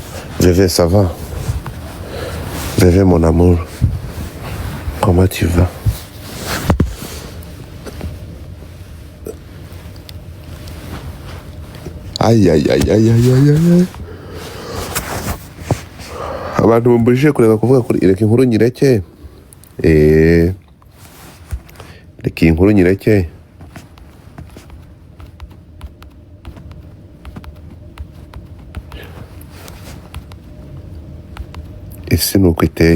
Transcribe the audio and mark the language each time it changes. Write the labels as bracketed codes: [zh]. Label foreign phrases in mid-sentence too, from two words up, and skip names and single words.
[fr] Veve, ça va? Veve, mon amour, comment tu vas? Aïe aïe aïe aïe aïe aïe aïe. [rw] Abantu bambujije kureka kuvuga kuri reka inkuru nyireke. Reka inkuru nyireke. Ese nuko iteye.